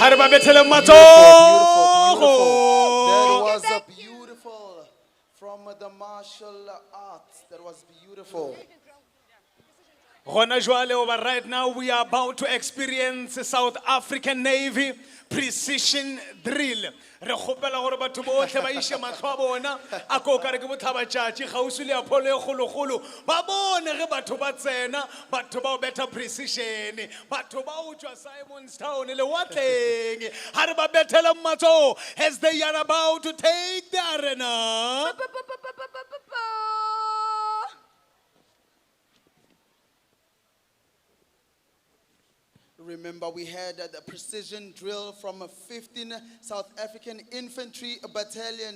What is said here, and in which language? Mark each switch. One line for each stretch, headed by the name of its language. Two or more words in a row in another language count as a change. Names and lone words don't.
English: Beautiful, beautiful. That was a beautiful from the martial arts. That was beautiful. Right now we are about to experience South African Navy precision drill.
Northern Sotho: Re kgopela gore batho botlhe ba ishe matlho a bona a ko ka re ke bothabatšatši kgauswi le apholo e kgolokgolo ba bone ge batho ba tsena batho ba o betha precision batho ba o tšwa Simonstown le watleng ga re ba bethela matso
English: as they are about to take the arena. Remember, we had the precision drill from a 15 South African Infantry Battalion.